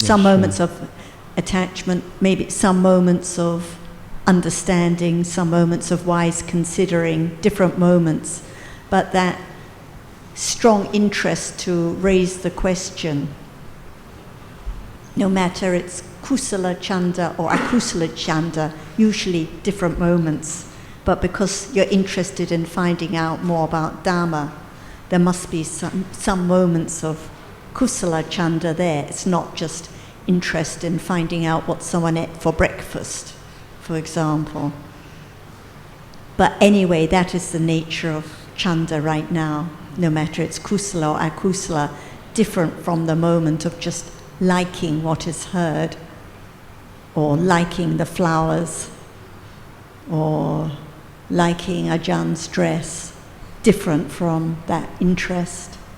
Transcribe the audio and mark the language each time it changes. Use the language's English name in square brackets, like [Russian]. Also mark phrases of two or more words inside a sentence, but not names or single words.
[English] Some moments of attachment, maybe some moments of understanding, some moments of wise considering, different moments. But that strong interest to raise the question, no matter it's [Pali] kusala chanda [English] or [Pali] akusala chanda, [English] usually different moments. But because you're interested in finding out more about Dhamma, there must be some moments of [Pali] kusala chanda [English] there. It's not just interest in finding out what someone ate for breakfast, for example. But anyway, that is the nature of chanda right now, no matter it's kusala or akusala, different from the moment of just liking what is heard, or liking the flowers, or liking Ajarn's dress, different from that interest.